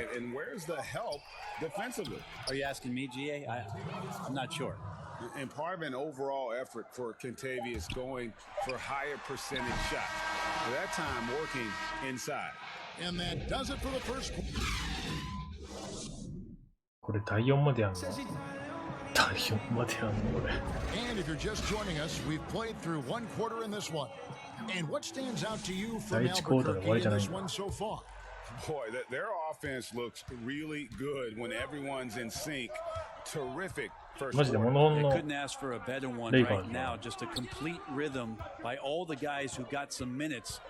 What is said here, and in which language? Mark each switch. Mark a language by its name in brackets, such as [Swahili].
[English] And where's the help defensively? Are you asking me, GA? I'm not sure. And part of an overall effort for Contavious going for higher percentage shots. At that time, working inside. And that does it for the first quarter. [Japanese] これ第4までやんの第4までやんのこれ [English] And if you're just joining us, we've played through one quarter in this one. And what stands out to you from Albuquerque in this one so far? Boy, their offense looks really good when everyone's in sync. Terrific first quarter. They couldn't ask for a better one right now. Just a complete rhythm by all the guys who got some minutes.